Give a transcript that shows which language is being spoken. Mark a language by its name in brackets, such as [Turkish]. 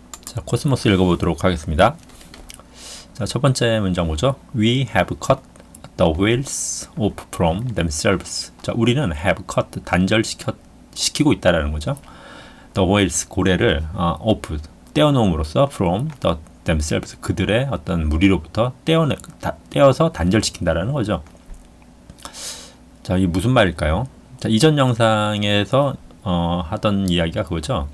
[Korean] 자, 코스모스 읽어보도록 하겠습니다. 자, 첫 번째 문장 보죠. [English] We have cut the wheels off from themselves. [Korean] 자, 우리는 have cut, 단절시키고 있다라는 거죠. [English] The wheels, [Korean] 고래를 off, 떼어놓음으로써 [English] from the themselves, [Korean] 그들의 어떤 무리로부터 떼어서 단절시킨다라는 거죠. 자, 이게 무슨 말일까요? 자, 이전 영상에서 하던 이야기가 그거죠.